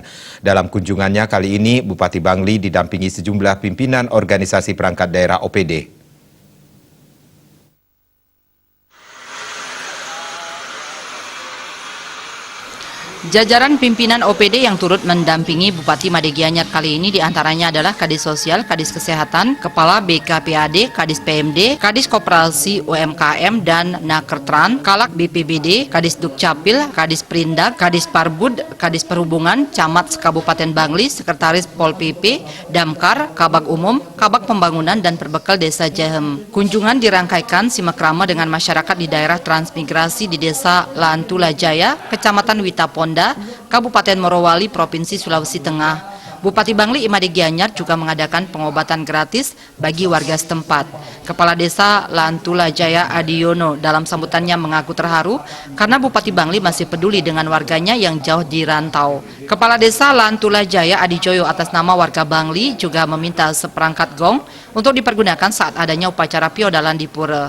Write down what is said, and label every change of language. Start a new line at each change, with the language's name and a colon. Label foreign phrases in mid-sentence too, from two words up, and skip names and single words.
Indonesian: Dalam kunjungannya kali ini, Bupati Bangli didampingi sejumlah pimpinan organisasi perangkat daerah OPD. Jajaran pimpinan OPD yang turut mendampingi Bupati Made Gianyar kali ini diantaranya adalah Kadis Sosial, Kadis Kesehatan, Kepala BKPAD, Kadis PMD, Kadis Koperasi UMKM dan Nakertran, Kalak BPBD, Kadis Dukcapil, Kadis Perindak, Kadis Parbud, Kadis Perhubungan, Camat Kabupaten Bangli, Sekretaris Pol PP, Damkar, Kabak Umum, Kabak Pembangunan dan Perbekal Desa Jahem. Kunjungan dirangkaikan simakrama dengan masyarakat di daerah transmigrasi di Desa Lantula Jaya, Kecamatan Witaponda, Kabupaten Morowali, Provinsi Sulawesi Tengah. Bupati Bangli Made Gianyar juga mengadakan pengobatan gratis bagi warga setempat. Kepala Desa Lantula Jaya Adiono dalam sambutannya mengaku terharu karena Bupati Bangli masih peduli dengan warganya yang jauh di rantau. Kepala Desa Lantula Jaya Adijoyo atas nama warga Bangli juga meminta seperangkat gong untuk dipergunakan saat adanya upacara piodalan di pura.